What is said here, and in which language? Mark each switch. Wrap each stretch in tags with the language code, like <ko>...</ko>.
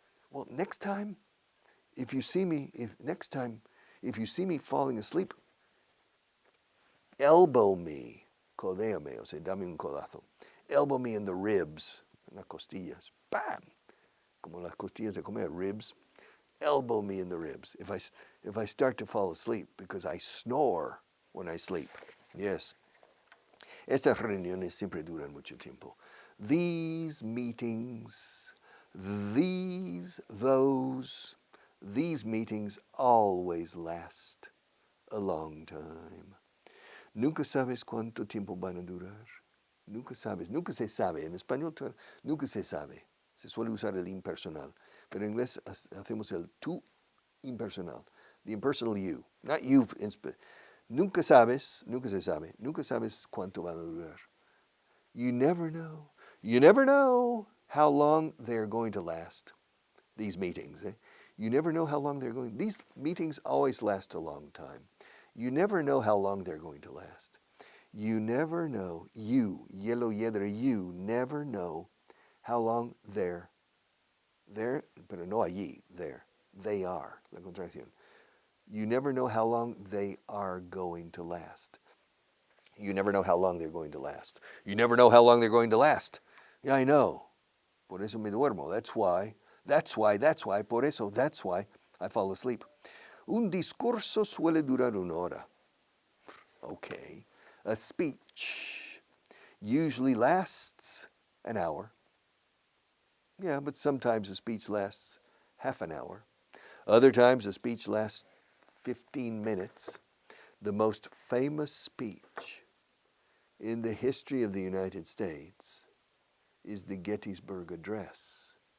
<en>Well, next time, if you see me falling asleep, elbow me,</en> <es>codéame, o sea, dame un codazo.</es> <en>Elbow me in the ribs,</en> <es>en las costillas. Bam! Como las costillas de comer, ribs.</es> <en>Elbow me in the ribs if I start to fall asleep because I snore when I sleep. Yes.</en> <es>Estas reuniones siempre duran mucho tiempo.</es> <en>These meetings, these meetings always last a long time.</en> <es>Nunca sabes cuánto tiempo van a durar. Nunca sabes, nunca se sabe. En español nunca se sabe. Se suele usar el impersonal. Pero en inglés hacemos el tú impersonal.</es> <en>The impersonal you. Not you.</en> <es>Nunca se sabe. Nunca sabes cuánto van a durar.</es> <en>You never know. You never know how long they're going to last. These meetings. You never know how long they're going. These meetings always last a long time. You never know how long they're going to last. You never know. You, yellow yedra, you never know how long they're,</en> <es>pero no allí,</es> <en>there. They are,</en> <es>la contracción.</es> <en>You never know how long they are going to last. You never know how long they're going to last. You never know how long they're going to last. Yeah, I know.</en> <es>Por eso me duermo.</es> <en>That's why,</en> <es>por eso,</es> <en>that's why I fall asleep.</en> <es>Un discurso suele durar una hora.</es> <en>Okay. A speech usually lasts an hour. Yeah, but sometimes a speech lasts half an hour. Other times a speech lasts 15 minutes. The most famous speech in the history of the United States is the Gettysburg Address.</en>